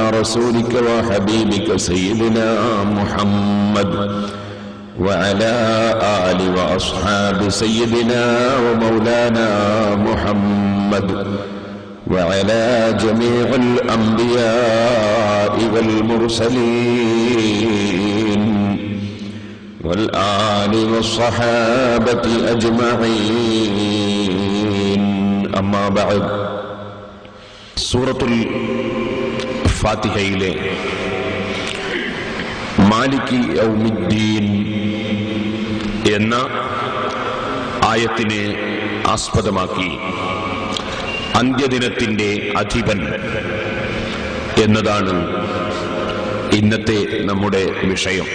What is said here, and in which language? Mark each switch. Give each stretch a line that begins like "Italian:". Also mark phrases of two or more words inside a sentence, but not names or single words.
Arabic: رسولك وحبيبك سيدنا محمد وعلى آل وأصحاب سيدنا ومولانا محمد وعلى جميع الأنبياء والمرسلين والآل والصحابة أجمعين. أما بعد.
Malayalam: സൂറത്തുൽ ഫാത്തിഹയിലെ
Arabic: مالك يوم الدين
Malayalam: എന്ന ആയത്തിനെ ആസ്പദമാക്കി അന്ത്യദിനത്തിന്റെ അധിപൻ എന്നതാണ് ഇന്നത്തെ നമ്മുടെ വിഷയം.